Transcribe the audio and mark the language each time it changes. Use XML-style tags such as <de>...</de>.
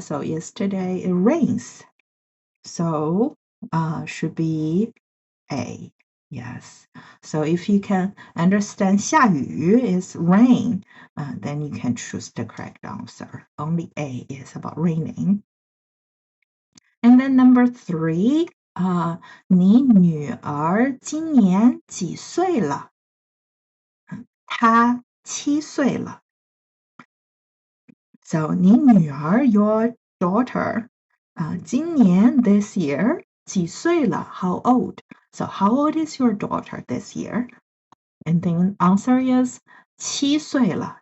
<en>So yesterday it rains. So should be A. Yes. So if you can understand 下雨 is rain, then you can choose the correct answer. Only A is about raining. And then number 3,</en> <zh>你女儿今年几岁了? 她7岁了.</zh> <en>So 你女儿, your daughter, 今年 this year, 几岁了? How old? So how old is your daughter this year? And then answer is 7岁了.</en>